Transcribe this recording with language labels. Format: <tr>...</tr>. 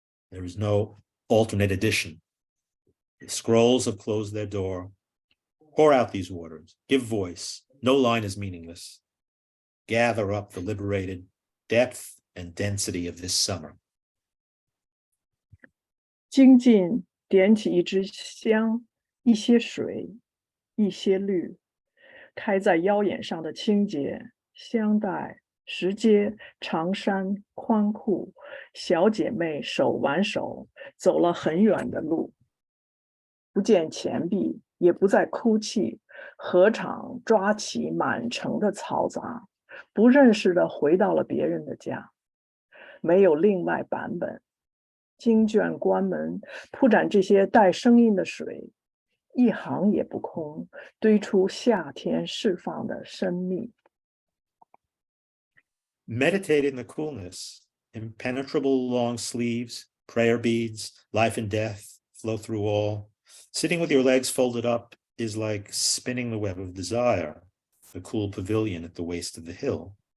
<en>There is no alternate edition. The scrolls have closed their door. Pour out these waters, give voice. No line is meaningless. Gather up the liberated depth and density of this summer.</en> <zh>精进点起一支香，一些水，一些绿，开在腰眼上的清洁，香带、石阶、长衫、宽裤，小姐妹手挽手，走了很远的路，不见钱币，也不再哭泣，何尝抓起满城的嘈杂，不认识的回到了别人的家，没有另外版本。经卷关门，铺展这些带声音的水，一行也不空，堆出夏天释放的生命。</zh> <en>Meditate in the coolness. Impenetrable long sleeves, prayer beads, life and death flow through all. Sitting with your legs folded up is like spinning the web of desire, the cool pavilion at the waist of the hill.</en>